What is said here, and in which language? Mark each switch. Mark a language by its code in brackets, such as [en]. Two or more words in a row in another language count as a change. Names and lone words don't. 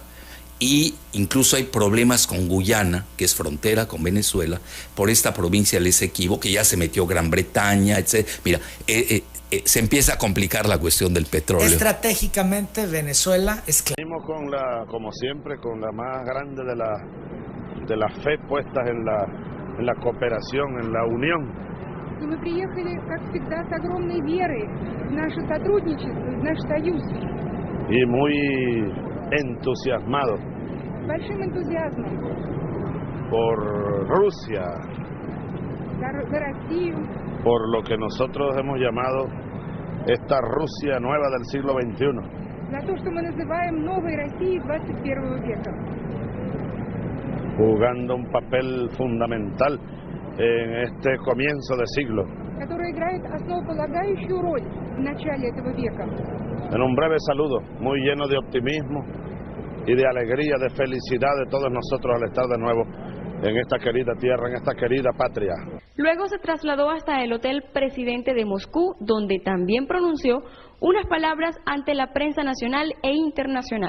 [es] Y incluso hay problemas con Guyana, que es frontera con Venezuela, por esta provincia del Esequibo, que ya se metió Gran Bretaña, etc. Mira, se empieza a complicar la cuestión del petróleo. Estratégicamente Venezuela es clave. Venimos como siempre, con la más grande de la fe puestas en la cooperación, en la unión. [ru] И мы приехали, как всегда, с огромной верой в наше сотрудничество, в наш союз. [es] Y muy entusiasmados [ru] Большим энтузиазмом [es] por Rusia, [ru] за Россию, [es] por lo que nosotros hemos llamado esta Rusia nueva del siglo XXI. [ru] за то, что мы называем новой Россией 21 века. [es] Jugando un papel fundamental en este comienzo de siglo. [ru] Которая играет основополагающую роль в начале этого века. [es] En un breve saludo, muy lleno de optimismo y de alegría, de felicidad de todos nosotros al estar de nuevo en esta querida tierra, en esta querida patria. Luego se trasladó hasta el Hotel Presidente de Moscú, donde también pronunció unas palabras ante la prensa nacional e internacional.